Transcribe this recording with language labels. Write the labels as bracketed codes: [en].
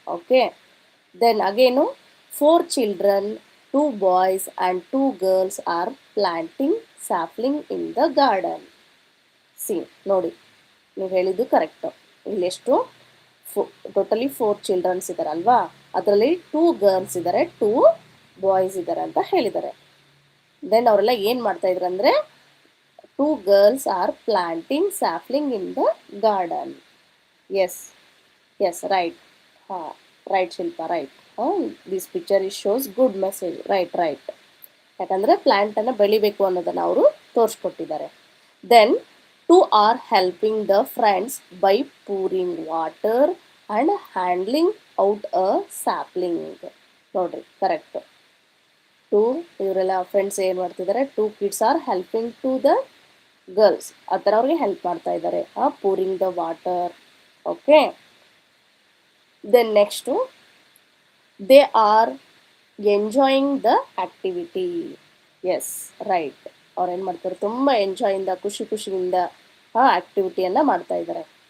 [en] Okay, then again 4 children, 2 boys and 2 girls are planting sapling in the garden. [kn] C ನೋಡಿ, ನೀವು ಹೇಳಿದ್ದು correct. ಇಲ್ಲೆಷ್ಟು totally 4 children's ಇದ್ದಾರಲ್ವಾ, ಅದರಲ್ಲಿ 2 girls ಇದ್ದಾರೆ, 2 boys ಇದ್ದಾರೆ ಅಂತ ಹೇಳಿದ್ದಾರೆ. ದೆನ್ ಅವರೆಲ್ಲ ಏನು ಮಾಡ್ತಾ ಇದ್ರು ಅಂದರೆ [en] 2 girls are planting sapling in the garden. Yes yes, right. ಹಾಂ, right Shilpa, right. This picture is shows good message. [kn] Right right, ಯಾಕಂದರೆ ಪ್ಲ್ಯಾಂಟನ್ನು ಬೆಳಿಬೇಕು ಅನ್ನೋದನ್ನು ಅವರು ತೋರಿಸ್ಕೊಟ್ಟಿದ್ದಾರೆ. [en] Then 2 are helping the friends by pouring water and handling out a sapling. [kn] ನೋಡ್ರಿ, [en] Correct. 2 [kn] ಇವರೆಲ್ಲ friends ಏನು ಮಾಡ್ತಿದ್ದಾರೆ, [en] 2 kids are helping to the girls. [kn] ಆ ಥರ ಅವ್ರಿಗೆ ಹೆಲ್ಪ್ ಮಾಡ್ತಾ ಇದ್ದಾರೆ. [en] Pouring the water. Okay, then next they are enjoying the activity. [kn] S, right. ಅವ್ರು ಏನು ಮಾಡ್ತಾರೆ, ತುಂಬ ಎಂಜಾಯಿಂದ, ಖುಷಿಯಿಂದ ಆ್ಯಕ್ಟಿವಿಟಿಯನ್ನು ಮಾಡ್ತಾ ಇದ್ದಾರೆ.